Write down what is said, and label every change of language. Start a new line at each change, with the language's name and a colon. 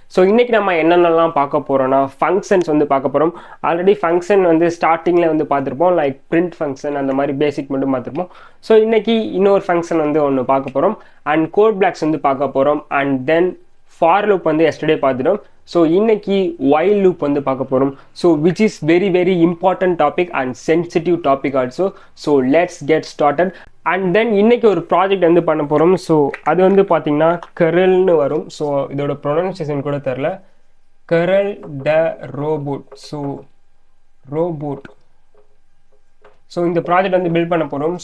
Tamil: So இன்னைக்கு நம்ம என்னென்னலாம் பார்க்க போறோம்னா ஃபங்க்ஷன்ஸ் வந்து பார்க்க போறோம். ஆல்ரெடி ஃபங்க்ஷன் வந்து ஸ்டார்டிங்ல வந்து பார்த்துருப்போம், லைக் பிரிண்ட் ஃபங்க்ஷன் அந்த மாதிரி பேசிக் மட்டும் பார்த்துருப்போம். ஸோ இன்னைக்கு இன்னொரு ஃபங்க்ஷன் வந்து ஒன்று பார்க்க போறோம் அண்ட் கோட் பிளாக்ஸ் வந்து பார்க்க போறோம் அண்ட் தென் ஃபார் லூப் வந்து எஸ்டர்டே பார்த்துட்டோம். ஸோ இன்னைக்கு while loop வந்து பார்க்க போகிறோம்.
English: So which is very very important topic and sensitive topic also. So let's get started.
Tamil: And then இன்னைக்கு ஒரு ப்ராஜெக்ட் வந்து பண்ண போகிறோம். ஸோ அது வந்து பார்த்தீங்கன்னா கெரல்னு வரும். ஸோ இதோட ப்ரொனன்சியேஷன் கூட தெரில, கெரல் த ரோபோட். So robot. ஸோ இந்த ப்ராஜெக்ட் வந்து பில்ட் பண்ண போகிறோம்.